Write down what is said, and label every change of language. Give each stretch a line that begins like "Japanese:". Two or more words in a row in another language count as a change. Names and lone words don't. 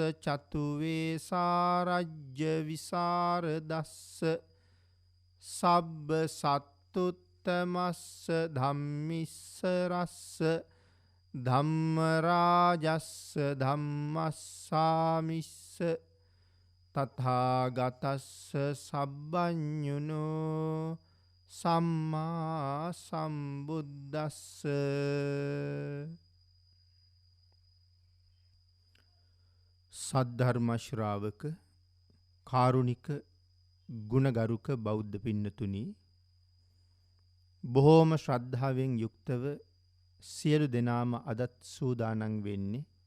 Pali: චතුවේසාරජ්‍ය විසරදස්ස සබ්බ සත්තුත් තමස්ස ධම්මිස්සරස්ස ධම්මරාජස්ස ධම්මස්සාමිස්ස තථාගතස්ස සබ්බඤුනෝ සම්මා සම්බුද්දස්ස
Sinhala: සද්ධර්ම ශ්‍රාවක කාරුණික ගුණගරුක බෞද්ධ පින්නතුනි, බොහෝම ශ්‍රද්ධාවෙන් යුක්තව සියලු දෙනාම අදත් සූදානම් වෙන්නේ